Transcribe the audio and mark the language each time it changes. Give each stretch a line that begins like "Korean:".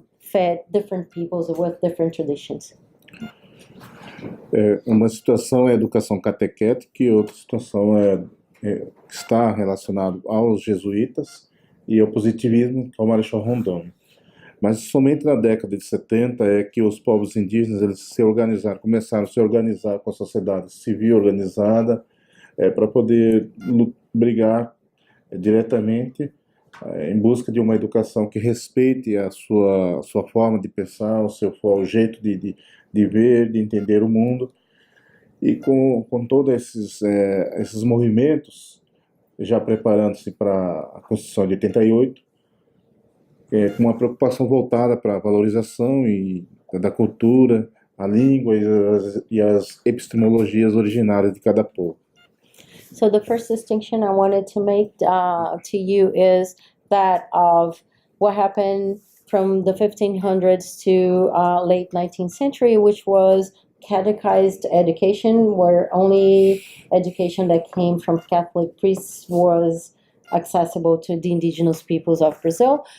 English: fed different peoples with different traditions.
Portuguese: Uma situação é a educação catequética e outra situação está relacionado aos jesuítas e ao positivismo, ao Marechal Rondon. Mas somente na década de 70 é que os povos indígenas eles se organizaram, começaram a se organizar com a sociedade civil organizada para poder brigar diretamente em busca de uma educação que respeite a sua forma de pensar, o jeito de ver, de entender o mundo. E com todos esses movimentos, já preparando-se para a Constituição de 88, com uma preocupação voltada para a valorização da cultura, a língua e as epistemologias originárias de cada povo.
English: So the first distinction I wanted to make to you is that of what happened from the 1500s to late 19th century, which was catechized education, where only education that came from Catholic priests was accessible to the indigenous peoples of Brazil.